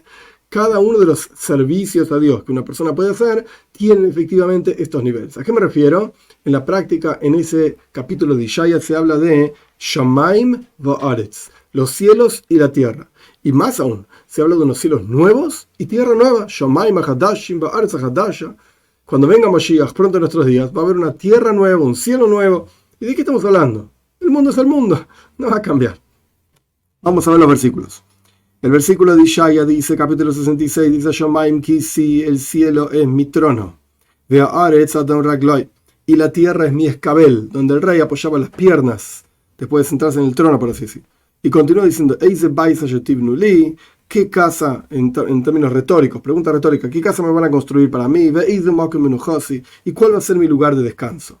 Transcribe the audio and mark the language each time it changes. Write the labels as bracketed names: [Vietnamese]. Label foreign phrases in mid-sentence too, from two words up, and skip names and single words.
[Spanish] Cada uno de los servicios a Dios que una persona puede hacer tiene efectivamente estos niveles. ¿A qué me refiero? En la práctica, en ese capítulo de Ishaya se habla de [Hebrew] שמים וארץ, [Spanish] los cielos y la tierra. Y más aún, se habla de unos cielos nuevos y tierra nueva. [Hebrew] שמים חדשים וארץ חדשה. [Spanish] Cuando venga Mashiach pronto en nuestros días, va a haber una tierra nueva, un cielo nuevo. ¿Y de qué estamos hablando? El mundo es el mundo, no va a cambiar. Vamos a ver los versículos. El versículo de Ishaya dice, capítulo 66, dice, [Hebrew] שמים כסאי, [Spanish] el cielo es mi trono. [Hebrew] והארץ הדום רגלי, [Spanish] y la tierra es mi escabel, donde el rey apoyaba las piernas, después de sentarse en el trono, por así decir. Y continúa diciendo, [Hebrew] איזה בית תבנו לי, [Spanish] ¿qué casa, en términos retóricos, pregunta retórica, qué casa me van a construir para mí? [Hebrew] ואיזה מקום מנוחתי, [Spanish] ¿y cuál va a ser mi lugar de descanso?